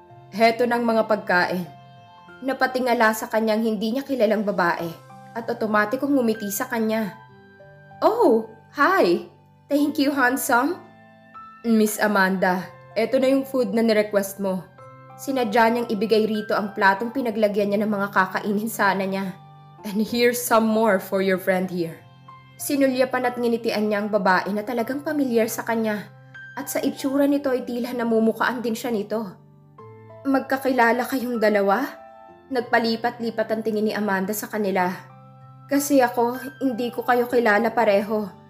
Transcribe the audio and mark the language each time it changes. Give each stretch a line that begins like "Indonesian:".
Filipino: Heto ng mga pagkain. Napatingala sa kanyang hindi niya kilalang babae at otomatikong ngumiti sa kanya.
English: Oh, hi! Thank you, handsome.
Filipino: Miss Amanda, eto na yung food na nirequest mo. Sinadya niyang ibigay rito ang platong pinaglagyan niya ng mga kakainin sana niya.
English: And here's some more for your friend here.
Filipino: Sinulyapan at nginitian niya ang babae na talagang pamilyar sa kanya. At sa itsura nito ay tila namumukaan din siya nito. Magkakilala kayong dalawa? Nagpalipat-lipat ang tingin ni Amanda sa kanila. Kasi ako, hindi ko kayo kilala pareho.